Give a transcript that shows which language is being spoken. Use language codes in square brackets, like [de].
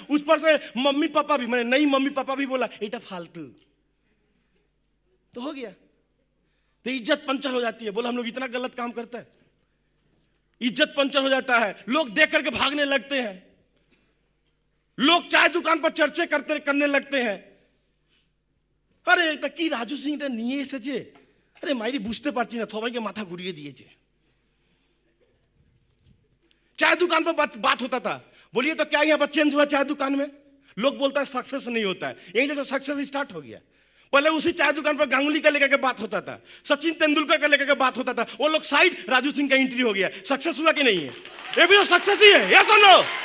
[hi] उस पर से मम्मी पापा भी, मैंने नहीं मम्मी पापा भी बोला, एटा फालतू तो हो गया, तो इज्जत पंचर हो जाती है। बोला हम लोग इतना गलत काम करता है, इज्जत पंचर हो जाता है, लोग देख करके भागने लगते हैं, लोग चाय दुकान पर चर्चे करने लगते हैं। [bn] अरे এটা কি রাজু সিংটা নিয়ে এসেছে, আরে মাইরি বুঝতে পারছি না, সবাইকে মাথা ঘুরিয়ে দিয়েছে। [hi] चाय दुकान पर बात होता था, बोलिए तो क्या यहाँ पर चेंज हुआ? चाय दुकान में लोग बोलता है सक्सेस नहीं होता है, यहीं से सक्सेस स्टार्ट हो गया। पहले उसी चाय दुकान पर गांगुली का लेकर के बात होता था, सचिन तेंदुलकर का लेकर के बात होता था, वो लोग साइड, राजू सिंह का एंट्री हो गया। सक्सेस हुआ कि नहीं है? ये भी तो सक्सेस ही है। यस और नो?